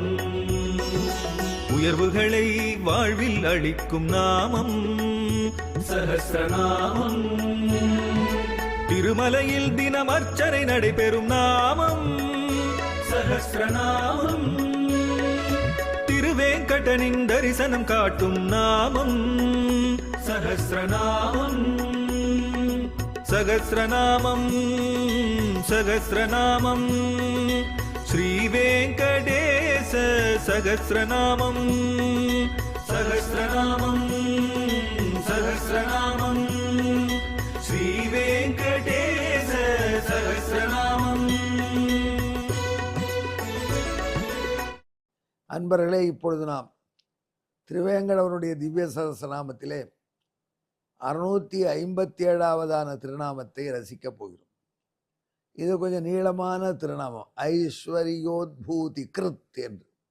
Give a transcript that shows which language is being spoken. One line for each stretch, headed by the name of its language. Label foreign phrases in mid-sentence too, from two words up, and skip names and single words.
Tamil: உயர்வுகளை வாழ்வில் அளிக்கும் நாமம் சஹஸ்ரநாமம். திருமலையில் தினம் அர்ச்சனை நடைபெறும் நாமம் சஹஸ்ரநாமம். திருவேங்கடனின் தரிசனம் காட்டும் நாமம் சஹஸ்ரநாமம்.
Sanskrit: सहस्रनामं सहस्रनामं श्रीवेङ्कटेश सहस्रनामं सहस्रनामं सहस्रनामं श्रीवेङ्कटेश सहस्रनामं.
Tamil: அன்பர்களே, இப்பொழுது நாம் திருவேங்கடவருடைய திவ்ய சகஸ்ரநாமத்திலே 657வது திருநாமத்தை ரசிக்கப் போகிறோம். இது கொஞ்சம் நீளமான திருநாமம், ஐஸ்வர்யோத்பூதி கிருத் என்று.